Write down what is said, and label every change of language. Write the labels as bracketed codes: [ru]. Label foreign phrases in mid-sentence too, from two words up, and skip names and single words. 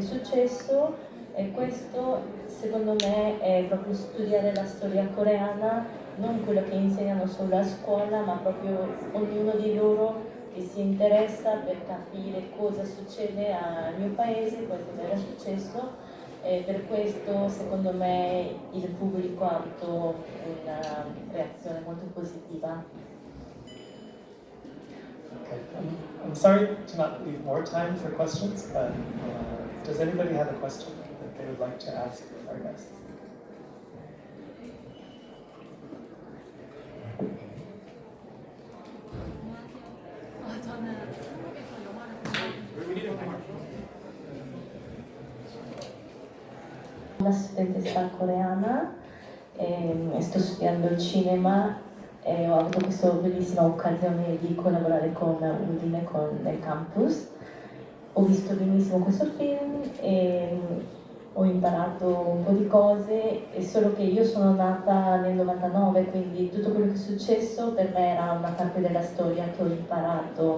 [it] è successo e questo secondo me è proprio studiare la storia coreana, non quello che insegnano solo a scuola, ma proprio ognuno di loro che si interessa per capire cosa succede al mio paese, cosa era successo e per questo secondo me il pubblico ha avuto una reazione molto positiva. [en] Okay. I'm sorry to not leave more time for questions, but does anybody have a question that they would like to ask our guests? [ko] 저는 한국에서 영화를 보고 [it] Una studentessa coreana, sto studiando il cinema e ho avuto questa bellissima occasione di collaborare con Udine, nel campus. Ho visto benissimo questo film e ho imparato un po' di cose, e solo che io sono nata nel 99, quindi tutto quello che è successo per me era una parte della storia che ho imparato.